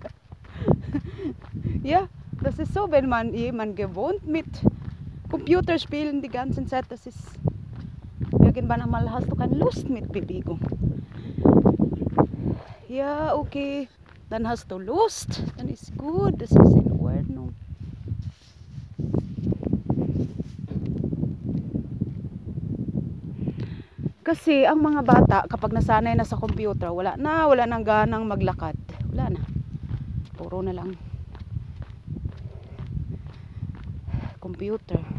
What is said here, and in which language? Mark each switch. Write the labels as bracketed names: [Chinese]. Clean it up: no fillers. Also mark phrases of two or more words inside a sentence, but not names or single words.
[German] Ja, das ist so, wenn man jemand gewohnt mit Computerspielen die ganze Zeit, das ist irgendwann einmal hast du keine Lust mit Bewegung. Ja, okay. Dann hast du Lust, dann ist gut, das ist in Ordnung. [Filipino] Kasi ang mga bata kapag nasanay na sa computer, wala nang ganang maglakad. Wala na. Puro na lang computer.